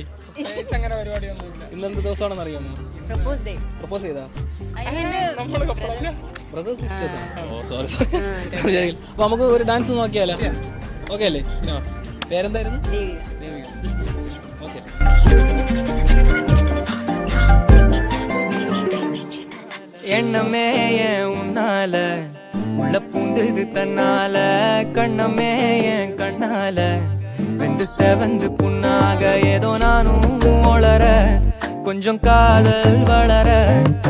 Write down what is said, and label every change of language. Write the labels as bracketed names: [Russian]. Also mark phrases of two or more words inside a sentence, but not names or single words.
[Malayalam] അങ്ങനെ പരിപാടിയൊന്നുമില്ല. ഇന്നെന്ത് ദിവസമാണെന്ന് അറിയാമോ? പ്രപ്പോസ് ചെയ്താ [English] brothers sisters [Malayalam] ആണ്. ഓ [English] sorry sorry. [Malayalam] അപ്പോൾ നമുക്ക് ഒരു ഡാൻസ് നോക്കിയാലോ? ഓക്കെ അല്ലേ? പേരെന്തായിരുന്നു? ദേവിക. ഓക്കെ. [Tamil] எண்ணமே என் உன்னால உள்ள பூந்தது தன்னால கண்ணமே என் கண்ணால வெந்து செவந்து புண்ணாக ஏதோ நானும் ஒளர கொஞ்சம் காதல் வளர